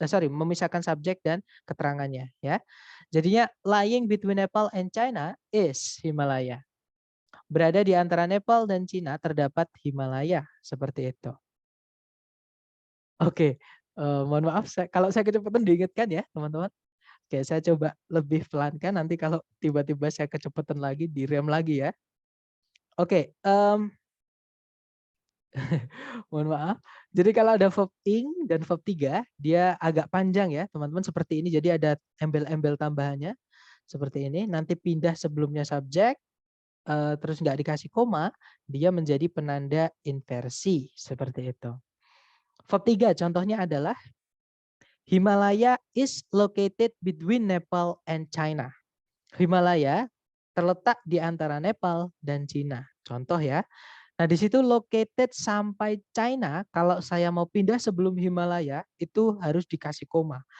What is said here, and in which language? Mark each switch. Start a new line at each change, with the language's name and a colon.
Indonesian: memisahkan subjek dan keterangannya ya. Jadinya
English: lying between Nepal and China is Himalaya.
Indonesian: Berada di antara Nepal dan Cina terdapat Himalaya, seperti itu. Oke, mohon maaf kalau saya kecepatan diingatkan ya, teman-teman. Oke, saya coba lebih pelankan, nanti kalau tiba-tiba saya kecepatan lagi direm lagi ya. Oke, mohon maaf. Jadi kalau ada verb ing dan verb 3, dia agak panjang ya, teman-teman, seperti ini. Jadi ada embel-embel tambahannya seperti ini. Nanti pindah sebelumnya subjek, terus nggak dikasih koma, dia menjadi penanda inversi seperti itu.
English: Verb 3
Indonesian: contohnya adalah
English: Himalaya is located between Nepal and China.
Indonesian: Himalaya terletak di antara Nepal dan Cina. Contoh ya. Nah, di situ located sampai China, kalau saya mau pindah sebelum Himalaya, itu harus dikasih koma.